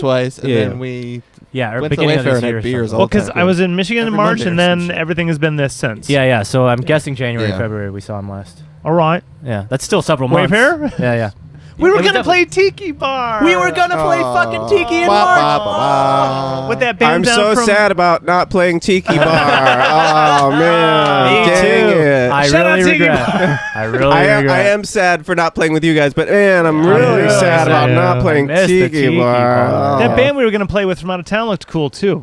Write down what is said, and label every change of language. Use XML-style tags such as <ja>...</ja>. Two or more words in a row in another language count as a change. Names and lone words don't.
<en>twice, and Yeah. then we Yeah, or went to the beginning of Wayfarer this and year. had or beers something. all Well, the time. because I was in Michigan in Every March, Monday and or some then shit. everything has been this since. Yeah, yeah. So I'm guessing January, Yeah. February we saw him last. All right. Yeah, that's still several months. Wayfarer? Yeah, yeah. We were It was going to play Tiki Bar. We were gonna play fucking Tiki in Ba, March. ba, ba, ba. With that band I'm down so from sad about not playing Tiki Bar. Oh man, Me dang too. it. I Shout out really Tiki regret. Bar. I really I regret. am sad for not playing with you guys, but man, I'm I'm really really sad about sad. not playing I missed the Tiki Tiki Bar. Bar. That band we were going to play with from out of town looked cool, too.</en>